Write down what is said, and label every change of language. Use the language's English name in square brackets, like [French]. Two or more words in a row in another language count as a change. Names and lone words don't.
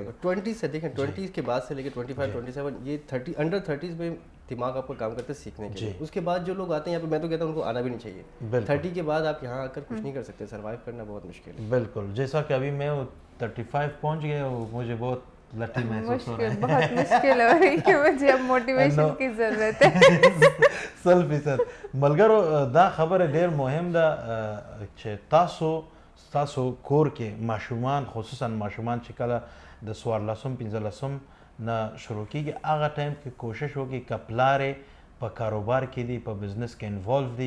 [Urdu] 20 سے دیکھیں, 20 کے بعد سے لے کے 25 27 یہ 30 انڈر 30 میں دماغ آپ کا کام کرتے سیکھنے کے لیے. اس کے بعد جو لوگ آتے ہیں یہاں پہ, میں تو کہتا ہوں ان کو آنا بھی نہیں چاہیے. 30 کے بعد آپ یہاں آ کر کچھ نہیں کر سکتے, سروائیو کرنا بہت مشکل ہے. بالکل. جیسا کہ ابھی میں 35 پہنچ گیا, مجھے بہت لٹھی محسوس ہو رہا ہے. بہت مشکل ہو رہی ہے مجھے, اب موٹیویشن کی ضرورت ہے. 100%. [Pashto] ملګرو دا خبره ډېر مهم ده چې تاسو کور کې ماشومان, خصوصا ماشومان چې کله د 14 نه شروع کېږي, هغه ټایم کې کوشش وکړي که پلار یې په کاروبار کې دی, په بزنس کې انوالو دی.